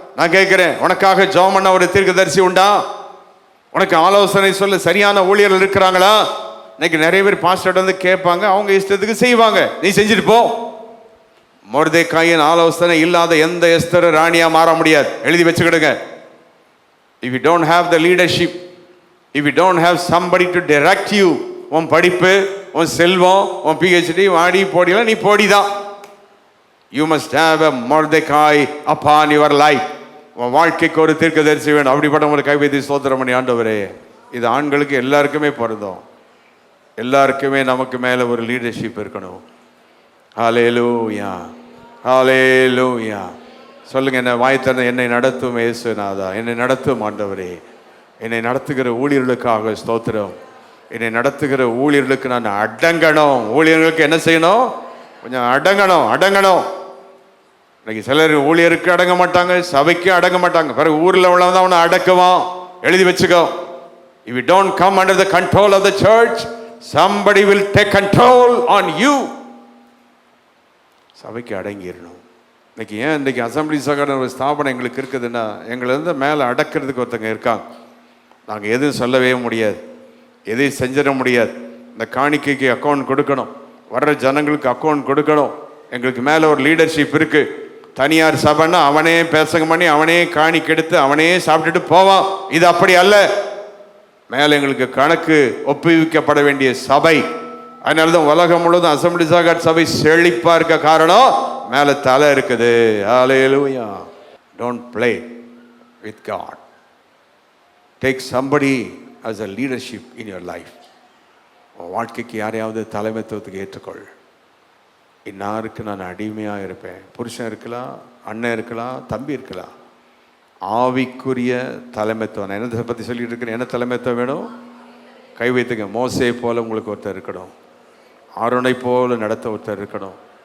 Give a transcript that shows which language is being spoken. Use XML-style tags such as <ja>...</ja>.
<ta>நான் கேட்கிறேன், உனக்காக ஜெபம் பண்ண ஒரு தீர்க்கதரிசி உண்டா? உனக்கு ஆலோசனை சொல்ல சரியான ஊழியர்கள் இருக்கிறாங்களா? இன்னைக்கு நிறைய பேர் பாஸ்டர் கேட்பாங்க, அவங்க இஷ்டத்துக்கு செய்வாங்க. நீ செஞ்சுட்டு போ. மொர்தெக்காயின் ஆலோசனை இல்லாத எந்த எஸ்தர் ராணியா மாற முடியாது. எழுதி வச்சுக்கிடுங்க.</ta> <en>If you don't have the leadership, if you don't have somebody to direct you,</en> <ta>உன் படிப்பு, உன் செல்வம், உன் PhD வாடி போடிலாம் நீ போடிதான்.</ta> <en>You must have a Mordecai upon your life.</en> <ta>உன் வாழ்க்கைக்கு ஒரு தீர்க்கதரிசி வேணும். அப்படிப்பட்ட ஒரு கைவைத்தி ஸ்தோத்திரம் பண்ணி, ஆண்டவரே, இது ஆண்களுக்கு எல்லாருக்குமே பொருந்தும். எல்லாருக்குமே நமக்கு மேலே ஒரு லீடர்ஷிப் இருக்கணும். ஹல்லேலூயா, ஹல்லேலூயா. சொல்லுங்க, என்ன வாய் திறந்து என்னை நடத்தும் இயேசுநாதா, என்னை நடத்தும் ஆண்டவரே, என்னை நடத்துகிற ஊழியர்களுக்காக ஸ்தோத்திரம். என்னை நடத்துகிற ஊழியர்களுக்கு நான் அடங்கணும். ஊழியர்களுக்கு என்ன செய்யணும்? கொஞ்சம் அடங்கணும். இன்னைக்கு சிலர் ஊழியருக்கு அடங்க மாட்டாங்க, சபைக்கு அடங்க மாட்டாங்க. பிறகு ஊரில் உள்ளவன் அவனை அடக்குவான். எழுதி வச்சுக்கோ.</ta> <en>If you don't come under the control of the church, somebody will take control on you.</en> <ta>சபைக்கு அடங்கிடணும். இன்னைக்கு அசம்பிளி சகோதர ஒரு ஸ்தாபனம் எங்களுக்கு இருக்குதுன்னா, எங்களை வந்து மேலே அடக்கிறதுக்கு ஒருத்தங்க இருக்காங்க. நாங்கள் எதுவும் சொல்லவே முடியாது, எதையும் செஞ்சிட முடியாது. இந்த காணிக்கைக்கு அக்கௌண்ட் கொடுக்கணும், வர்ற ஜனங்களுக்கு அக்கௌண்ட் கொடுக்கணும். எங்களுக்கு மேலே ஒரு லீடர்ஷிப் இருக்கு. தனியார் சபைன்னா அவனே பேசங்க பண்ணி அவனே காணிக்கை எடுத்து அவனே சாப்பிட்டுட்டு போவான். இது அப்படி அல்ல. மேலே எங்களுக்கு கணக்கு ஒப்புவிக்கப்பட வேண்டிய சபை. அதனால தான் உலகம் முழுவதும் அசம்பிளிஸ் ஆஃப் காட் சபை செழிப்பா இருக்க காரணம் மேலே தலை இருக்குது.</ta> <en>Hallelujah. Don't play with God. Take somebody as a leadership in your life.</en> <ta>உன் வாழ்க்கைக்கு யாரையாவது தலைமைத்துவத்துக்கு ஏற்றுக்கொள். இன்னாருக்கு நான் அடிமையாக இருப்பேன். புருஷன் இருக்கலாம், அண்ணன் இருக்கலாம், தம்பி இருக்கலாம். ஆவிக்குரிய தலைமைத்துவம். நான் என்னத்தை பற்றி சொல்லிட்டு இருக்கிறேன்? என்ன தலைமைத்துவம் வேணும்? கை வைத்துங்க. மோசே போல உங்களுக்கு ஒருத்தர் இருக்கணும். ஆரோனை போல நடத்த ஒருத்தர் இருக்கணும்.</ta>